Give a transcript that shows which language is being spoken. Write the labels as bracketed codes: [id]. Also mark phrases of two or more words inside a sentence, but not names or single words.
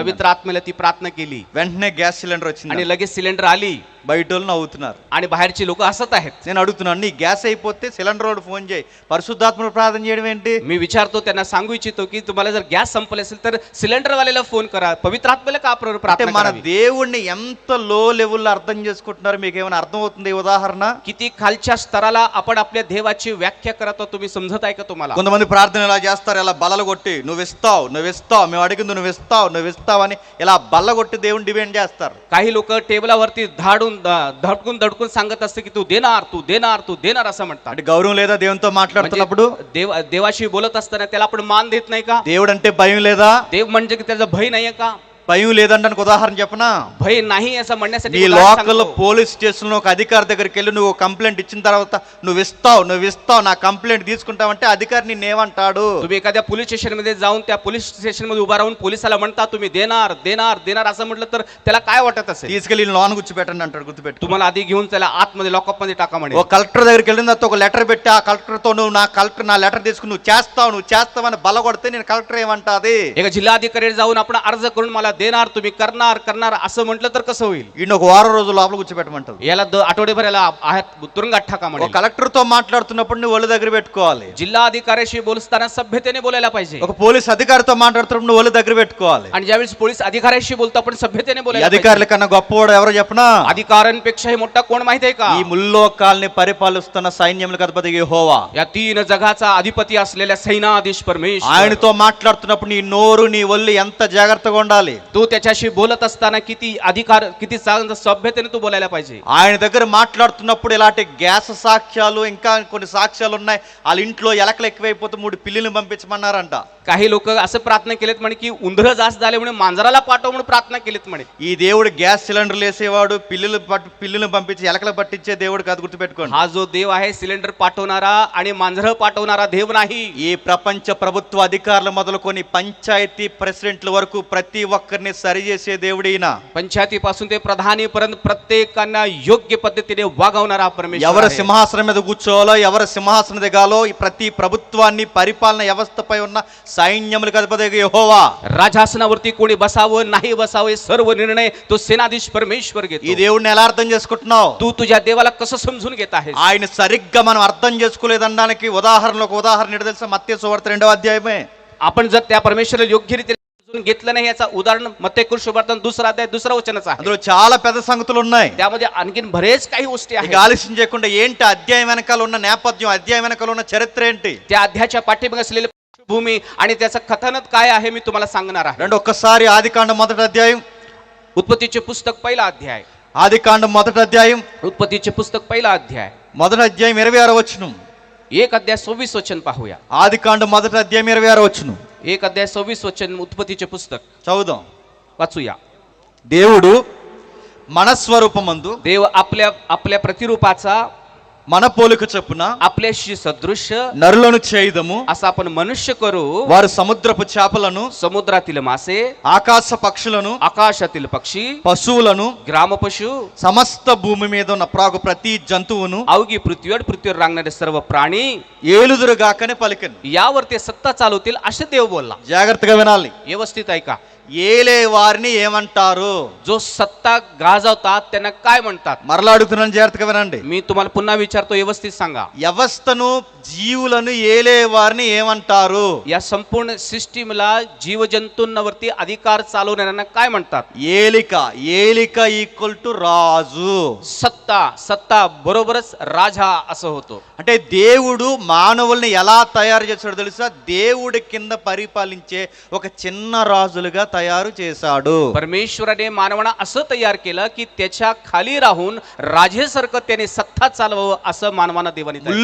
[mr] पवित्र आत्मेला ती प्रार्थना केली [te] వెంటనే [en] gas cylinder [mr] आणि [te] వచ్చింది. [mr] लगेच सिलेंडर आली [te] బయట వాళ్ళు నవ్వుతున్నారు. [mr] आणि बाहेरची लोक हसत आहेत. [te] నేను అడుగుతున్నాను, నీ గ్యాస్ అయిపోతే సిలిండర్ వాడు ఫోన్ చేయి, పరిశుద్ధాత్ముడు ప్రార్థన చేయడం ఏంటి? [mr] मी विचारतो, त्यांना सांगू इच्छितो की तुम्हाला जर गॅस संपले असेल तर सिलेंडर वाल्याला फोन करा, पवित्र आत्मेला का [te] అంటే [mr] प्रार्थना [te] మన [mr] करावी? [te] దేవుణ్ణి ఎంత [en] low level [te] అర్థం చేసుకుంటున్నారు మీకు ఏమైనా అర్థం అవుతుంది? ఈ ఉదాహరణ, [mr] किती खालच्या स्तराला आपण आपल्या देवाची व्याख्या करतो तुम्ही समजत आहे का तुम्हाला? [te] కొంతమంది ప్రార్థన ఇలా చేస్తారు, ఇలా బల్లలు కొట్టి నువ్వు ఇస్తావు నువ్వు ఇస్తావు, మేము అడిగింది నువ్వు ఇస్తావు నువ్వు ఇస్తావు అని ఇలా బల్ల కొట్టి దేవుని డిమాండ్ చేస్తారు. [mr] काही लोक टेबलावरती धडकून सांगत असते की तू देणार तू देणार तू देणार असं म्हणतात. [te] అంటే గౌరవం లేదా దేవునితో మాట్లాడుతున్నప్పుడు? [mr] देवाशी बोलत असताना त्याला आपण मान देत नाही का? [te] దేవుడు అంటే భయం లేదా? [mr] देव म्हणजे की त्याचा भय नाहीये का? [te] భయం లేదంటానికి ఉదాహరణ చెప్పనా? [mr] भय नाही असं म्हणण्यासाठी [te] నీ [mr] उदाहरण [te] లోకల్ [mr] सांगतो. [en] police station [te] లో ఒక అధికారి దగ్గరికి వెళ్ళి నువ్వు కంప్లైంట్ ఇచ్చిన తర్వాత నువ్వు ఇస్తావు నా కంప్లైంట్ తీసుకుంటావంటే అధికారి నిన్నేమంటాడు? [mr] तुम्ही एखाद्या [en] police station [mr] मध्ये जाऊन त्या [en] police station [mr] मध्ये उभा राहून पोलिसाला म्हणता तुम्ही देणार देणार देणार असं म्हटलं तर त्याला काय वाटत असेल? [te] తీసుకెళ్ళి లోన్ గుర్చిపెట్టండి అంటాడు. గుర్తుపెట్టు. [mr] तुम्हाला आधी घेऊन त्याला आतमध्ये लॉकअप मध्ये टाका म्हणे. [te] ఒక కలెక్టర్ దగ్గరికి వెళ్ళిన తర్వాత ఒక లెటర్ పెట్టి ఆ కలెక్టర్ తో నువ్వు నా లెటర్ తీసుకుని నువ్వు చేస్తావు అని బలగొడితే నేను కలెక్టర్ ఏమంటాది? [mr] एका जिल्हाधिकारी जाऊन आपण अर्ज करून मला देणार, तुम्ही करणार करणार असं म्हटलं तर कसं होईल? [te] ఈయన ఒక వారం రోజులు లోపల కూర్చోబెట్టమంటారు. [mr] याला आठवडेभर याला तुरुंगात टाका [te] ఒక [mr] म्हणेल. [te] కలెక్టర్తో మాట్లాడుతున్నప్పుడు నువ్వు ఒళ్ళు దగ్గర పెట్టుకోవాలి. [mr] जिल्हा अधिकाऱ्याशी बोलताना सभ्यतेने बोलायला पाहिजे. [te] ఒక పోలీస్ అధికారితో మాట్లాడుతున్నప్పుడు నువ్వు ఒళ్ళు దగ్గర పెట్టుకోవాలి. [mr] आणि ज्यावेळेस पोलीस अधिकाऱ्याशी बोलतो आपण सभ्यतेने [te] ఈ [mr] बोलायला [te] అధికారుల కన్నా గొప్పవాడు ఎవరో చెప్పనా? [mr] पाहिजे. अधिकाऱ्यांपेक्षाही मोठा कोण माहिती आहे का? [te] ఈ ముల్లోకాల్ని పరిపాలిస్తున్న సైన్యములకు అధిపతి యెహోవా. [mr] या 3 जगाचा अधिपती असलेल्या सैनाधीश परमेश्वर. [te] ఆయనతో మాట్లాడుతున్నప్పుడు నీ నోరు నీ ఒళ్ళు ఎంత జాగ్రత్తగా ఉండాలి. [mr] तू त्याच्याशी बोलत असताना किती चांगलं सभ्यतेने तू बोलायला पाहिजे. [te] ఆయన దగ్గర మాట్లాడుతున్నప్పుడు ఇలాంటి గ్యాస్ సాక్ష్యాలు ఇంకా కొన్ని సాక్ష్యాలు ఉన్నాయి. వాళ్ళ ఇంట్లో ఎలకలు ఎక్కువైపోతే 3 పిల్లిని పంపించమన్నారంట. [mr] काही लोक असं प्रार्थना केलेत म्हणे की उंदरं जास्त झाले म्हणून मांजराला पाठव म्हणून प्रार्थना केलीत म्हणे. [te] ఈ దేవుడు [en] gas cylinders [te] వేసేవాడు, పిల్లులను పంపించి ఎలకలు పట్టించే దేవుడు కాదు, గుర్తుపెట్టుకోండి. [mr] हा जो देव आहे सिलेंडर पाठवणारा आणि मांजरं पाठवणारा देव नाही. [te] ఈ ప్రపంచ ప్రభుత్వ అధికారులు మొదలుకొని పంచాయతీ ప్రెసిడెంట్ల వరకు ప్రతి ఒక్కరిని సరిచేసే దేవుడు ఈయన. [mr] पंचायती पासून ते प्रधानीपर्यंत प्रत्येकांना योग्य पद्धतीने वागवणारा परमेश्वर [te] ఎవరు [mr] आहे. [te] సింహాసనం మీద కూర్చోవాలో, ఎవరు సింహాసనం దిగాలో ఈ ప్రతి ప్రభుత్వాన్ని పరిపాలన వ్యవస్థపై ఉన్న సైన్యములకు అధిపతి యెహోవా. [mr] राजआसनावरती कोणी बसावं नाही बसावं हे सर्व निर्णय तो सेनाधीश परमेश्वर [te] ఈ [mr] घेतो. [te] దేవుడిని ఎలా అర్థం చేసుకుంటున్నావు? [mr] तू तुझ्या देवाला कसं समजून घेत आहेस? [te] ఆయన సరిగ్గా మనం అర్థం చేసుకోలేదనడానికి ఉదాహరణకు ఉదాహరణ ఏంటో తెలుసా? మత్తయి సువార్త 2వ అధ్యాయమే. [mr] आपण जर त्या परमेश्वराला योग्य रीतीने समजून घेतलं नाही याचा उदाहरण मत्तेय सुवार्ता 2रा अध्याय 2रा वचनच आहे. [te] అందులో చాలా పెద్ద సంగతులు ఉన్నాయి. [mr] त्यामध्ये आणखीन बरेच काही गोष्टी [te] ఇక [mr] आहेत. [te] ఆలస్యం చేయకుండా ఏంటి అధ్యాయం వెనకాల ఉన్న నేపథ్యం, అధ్యాయం వెనకాల ఉన్న చరిత్ర ఏంటి? [mr] त्या अध्यायाच्या पाठीमागे असलेली भूमी आणि त्याचं कथानक काय आहे मी तुम्हाला सांगणार आहे. [te] రెండు ఒక్కసారి ఆదికాండం 1వ అధ్యాయం. [mr] उत्पत्तीचे पुस्तक 1ला अध्याय. [te] ఆదికాండం 1వ అధ్యాయం [mr] उत्पत्तीचे पुस्तक 1ला अध्याय [te] 1వ అధ్యాయం 26వ వచనం. [mr] 1 अध्याय 26 वचन पाहूया. [te] ఆదికాండం 1వ అధ్యాయం 26వ వచనం [mr] 1 अध्याय 26 वचन उत्पत्तीचे पुस्तक [te] చదువుదాం. [mr] वाचूया. [te] దేవుడు మన స్వరూపమందు [mr] देव आपल्या प्रतिरूपाचा [te] మన పోలిక చొప్పున [mr] आपल्याशी सदृश्य [te] నరులను చేయుదము. [mr] असं आपण मनुष्य करू. [te] వారు సముద్రపు చేపలను, [mr] समुद्रातील मासे, [te] ఆకాశ పక్షులను, [mr] आकाशातील पक्षी, [te] పశువులను, [mr] ग्रामपशु, [te] సమస్త భూమి మీద ఉన్న ప్రాగు ప్రతి జంతువును [mr] अवघी पृथ्वीवर रांगणारे सर्व प्राणी [te] ఏలుదురుగాకనే పలికెను. [mr] यावर ते सत्ता चालवतील असे देव बोलला. [te] జాగ్రత్తగా వినాలి. [mr] व्यवस्थित ऐका. [te] ఏలే వారిని ఏమంటారు? [mr] जो सत्ता गाजवतात त्यांना काय म्हणतात? [te] మరలా అడుగుతున్నాను, జాగ్రత్తగా వినండి. [mr] मी तुम्हाला पुन्हा विचारतो, व्यवस्थित सांगा. [te] వ్యవస్థను, జీవులను ఏలే వారిని ఏమంటారు? [mr] या संपूर्ण सिस्टीमला जीवजंतूंवरती अधिकार चालवणाऱ्यांना काय म्हणतात? [te] ఏలిక. ఏలిక [en] equal to [te] రాజు. [mr] सत्ता बरोबरच राजा असं होतो. [te] అంటే దేవుడు మానవుల్ని ఎలా తయారు చేశాడో తెలుసా? దేవుడి కింద పరిపాలించే ఒక చిన్న రాజులుగా తయారు చేశాడు. [mr] परमेश्वराने मानवाला असं तयार केलं की त्याच्या खाली राहून राजेसारखं त्याने सत्ता चालवावं असं मानवानं देवाने तयार केलं.